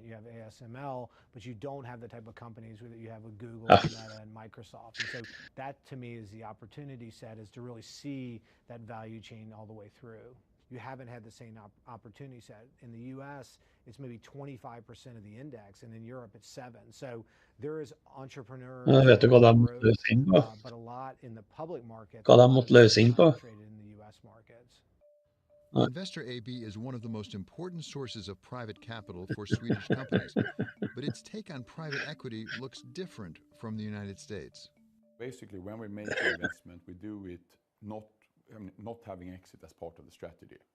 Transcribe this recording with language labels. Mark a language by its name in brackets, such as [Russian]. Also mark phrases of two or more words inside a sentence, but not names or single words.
[English] You have ASML, but you don't have the type of companies that you have with Google, Meta, and Microsoft. And so that, to me, is the opportunity set, is to really see that value chain all the way through. You haven't had the same opportunity set. In the U.S., it's maybe 25% of the index, and in Europe, it's 7%. So there is entrepreneurs, [Norwegian] Vet du hva de måtte løse inn på? [English] but a lot in the public market. [Norwegian] Hva de måtte løse inn på? [English] In the U.S. markets. Investor AB is one of the most important sources of private capital for Swedish companies, but its take on private equity looks different from the United States. Basically, when we make an investment, we do it not having exit as part of the strategy.